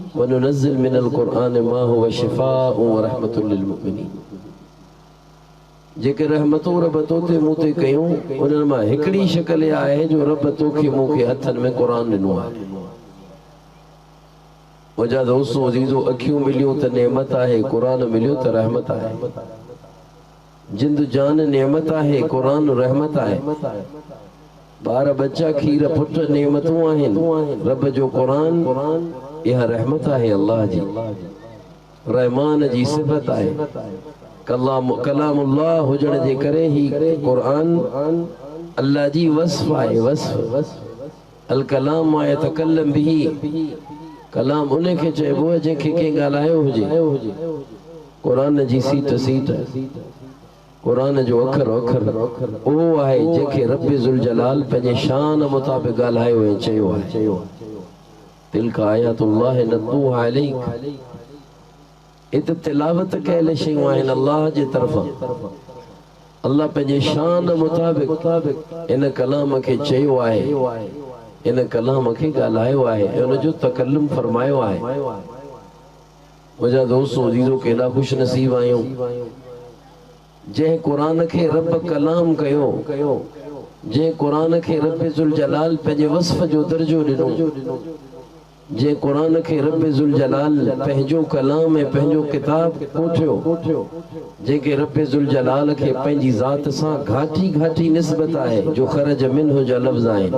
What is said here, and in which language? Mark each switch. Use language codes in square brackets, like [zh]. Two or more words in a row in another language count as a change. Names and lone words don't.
[ar] وننزل من القرآن ما هو شفاء ورحمة للمؤمنين. [sd] जेके रहमतों रब तोते मूं ते कयूं उन्हनि मां हिकिड़ी शक्ल आहे जो रब तोखे मूंखे हथनि में क़ुरान ॾिनो आहे। मुंहिंजा दोस्तों अज़ीज़ो, अखियूं मिलियूं त नेमत आहे, क़ुरान मिलियो त रहमत आहे। जिंद जान नेमत आहे, क़ुरान रहमत आहे। बार बच्चा खीर पुट नेमतूं आहिनि, रब जो क़ुरान इहा रहमत आहे। अल्लाह जी रहमान जी सिफ़त आहे। कलामुल्लाह हुजण जे करे ही क़ुरान अल्लाह जी वस्फ़ आहे। [ar] وصف الكلام ما يتكلم به, [sd] कलाम उन खे चइबो आहे जंहिंखे कंहिं ॻाल्हायो हुजे। क़ुरान जी सीट सीट, क़ुरान जो अखर अखर उहो आहे जंहिंखे रब ज़ुल जलाल पंहिंजे शान मुताबिक़ ॻाल्हायो ऐं चयो आहे। [ar] تلك آيات الله نتلوها عليك, [sd] इत तिलावत कयल शयूं आहिनि अल्लाह जे तरफ़ां। अल्लाह पंहिंजे शान मुताबिक़ इन कलाम खे चयो आहे, इन कलाम खे ॻाल्हायो आहे ऐं उनजो तकल्लुम फरमायो आहे। मुंहिंजा दोस्तों अज़ीज़ो, केॾा ख़ुश नसीब आहियूं जंहिं क़ुरान खे रब कलाम कयो, जंहिं क़ुरान खे रब ज़ुल जलाल पंहिंजे वस्फ़ जो दर्जो ॾिनो, जंहिं क़ुरान खे रब ज़ुल जलाल पंहिंजो कलाम ऐं पंहिंजो किताब कोठियो, जंहिंखे रब ज़ुल जलाल खे पंहिंजी ज़ात सां घाटी घाटी निस्बत आहे जो [ar] خرج منه [sd] जा लफ़्ज़ आहिनि।